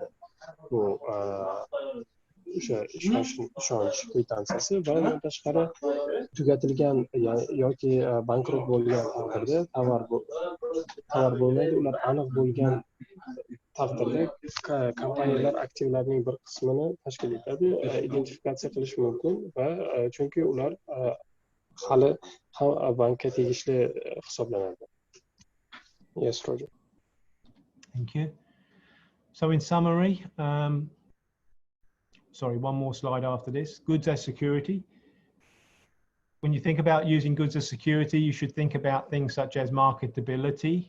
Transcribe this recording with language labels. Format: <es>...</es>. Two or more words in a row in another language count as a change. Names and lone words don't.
<uz>Bu o'sha ishonch kvitantsiyasi va undan tashqari tugatilgan yoki bankrot bo'lgan taqdirda tovar bo'lmaydi. Ular aniq bo'lgan taqdirda kompaniyalar aktivlarining bir qismini tashkil etadi, identifikatsiya qilish mumkin va chunki ular hali bankka tegishli hisoblanadi.</uz> <en>Yes, Roger. Thank you. So in summary, sorry, one more slide after this. Goods as security. When you think about using goods as security, you should think about things such as marketability.</en>